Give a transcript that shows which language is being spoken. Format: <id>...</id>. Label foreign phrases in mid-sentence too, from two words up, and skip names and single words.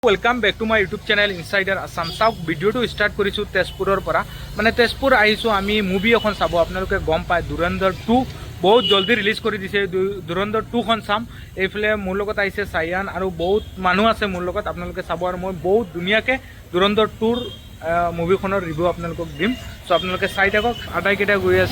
<en>welcome back to my YouTube channel</en> <as>इनसाइडर आसाम चाওক ভিডিওটো স্টাर्ट কৰিছো তেজপুৰৰ পৰা মানে তেজপুৰ আহিছো আমি মুভি এখন চাব আপোনালোকে গম পায় ধুৰন্ধৰ 2 বহুত জলদি ৰিলিজ কৰি দিছে ধুৰন্ধৰ 2 খন চাম এইফালে মোৰ লগত আহিছে সায়ান আৰু বহুত মানুহ আছে মোৰ লগত আপোনালোকে চাব আৰু মই বহুত ধুনীয়াকে ধুৰন্ধৰ 2 মুভিখনৰ ৰিভিউ আপোনালোকক দিম সো আপোনালোকে চাই থাকক আটাই কেইটা গৈ আছে</as>